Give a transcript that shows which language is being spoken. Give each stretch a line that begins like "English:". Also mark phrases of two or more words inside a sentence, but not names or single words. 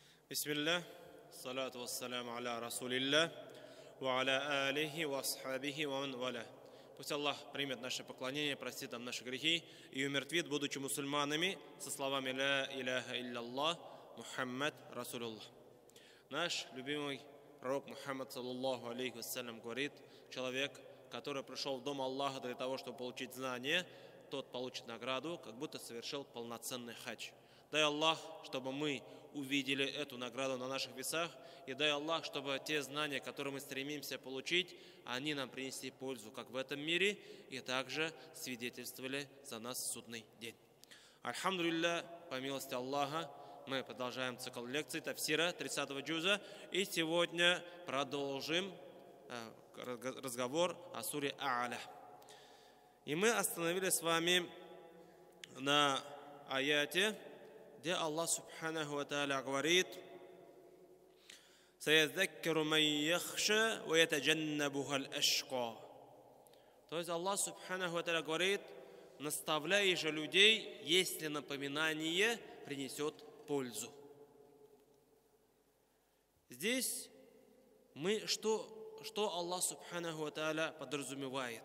Arabic: بسم الله، الصلاة والسلام على رسول الله، وعلى آله وأصحابه ومن والاه.
Russian: Пусть Аллах примет наше поклонение, простит нам наши грехи и умертвит, будучи мусульманами, со словами
Arabic: «لا إله إلا محمد رسول الله».
Russian: Наш любимый пророк Мухаммад,
Arabic: صلى الله عليه وسلم,
Russian: говорит: человек, который пришел в дом Аллаха для того, чтобы получить знания, тот получит награду, как будто совершил полноценный хадж. Дай Аллах, чтобы мы увидели эту награду на наших весах, и дай Аллах, чтобы те знания, которые мы стремимся получить, они нам принесли пользу как в этом мире, и также свидетельствовали за нас в судный день. Альхамдулилля, по милости Аллаха, мы продолжаем цикл лекций тафсира 30-го джуза, и сегодня продолжим разговор о суре А'ля. И мы остановились с вами на аяте, где
Arabic: الله سبحانه وتعالى
Russian: говорит:
Arabic: «سيذكر من يخشى ويتجنبها الأشقى».
Russian: То есть
Arabic: الله سبحانه وتعالى
Russian: говорит: наставляй же людей, если напоминание принесет пользу. Здесь что
Arabic: الله سبحانه وتعالى
Russian: подразумевает?